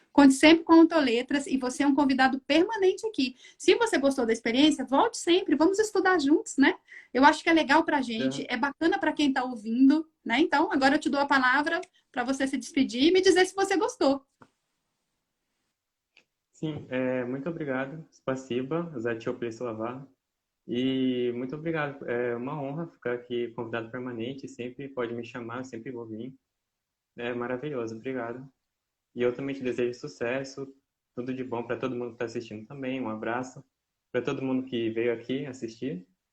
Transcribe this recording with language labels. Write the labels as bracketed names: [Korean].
[Portuguese] Conte sempre com a Ontoletras e você é um convidado permanente aqui. Se você gostou da experiência, volte sempre. Vamos estudar juntos, né? Eu acho que é legal para a gente, é bacana para quem está ouvindo, né? Então, agora eu te dou a palavra para você se despedir e me dizer se você gostou. Sim, muito obrigado. [Russian] Спасибо за теплые слова. [Portuguese] E muito obrigado. É uma honra ficar aqui convidado permanente. Sempre pode me chamar, eu sempre vou vir. É maravilhoso, obrigado. E eu também te desejo sucesso, tudo de bom para todo mundo que está assistindo também. Um abraço para todo mundo que veio aqui assistir.